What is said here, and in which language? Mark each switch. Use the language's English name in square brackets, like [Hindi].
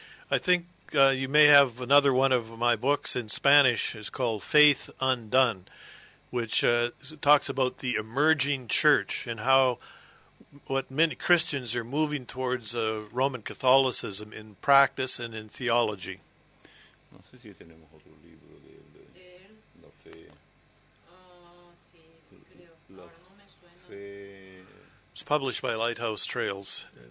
[English] I think you may have another one of my books in Spanish. It's called Faith Undone, which talks about the emerging church and how what many Christians are moving towards Roman Catholicism in practice and in theology. [Spanish] No sé si tenemos otro libro de la fe. Sí, creo. La Ahora no me suena. fe, [English] It's published by Lighthouse Trails.